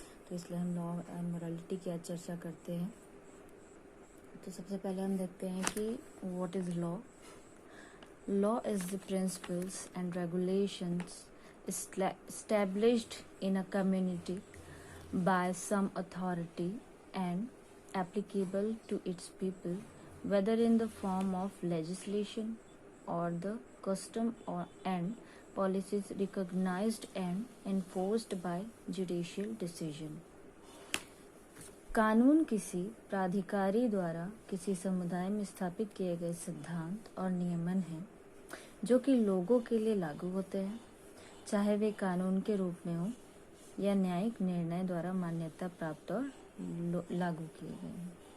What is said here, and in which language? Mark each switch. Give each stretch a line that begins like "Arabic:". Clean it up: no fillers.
Hindi: तो इसलिए हम लॉ एंड मोरालिटी की आज चर्चा करते हैं। तो सबसे पहले हम देखते हैं कि
English: What is law. Law is the principles and regulations established in a community by some authority and applicable to its people, whether in the form of legislation or the custom and policies recognized and enforced by judicial decision.
Hindi: कानून किसी प्राधिकारी द्वारा किसी समुदाय में स्थापित किए गए सिद्धांत और नियमन हैं जो कि लोगों के लिए लागू होते हैं, चाहे वे कानून के रूप में हो या न्यायिक निर्णय द्वारा मान्यता प्राप्त और लागू किए गए हैं।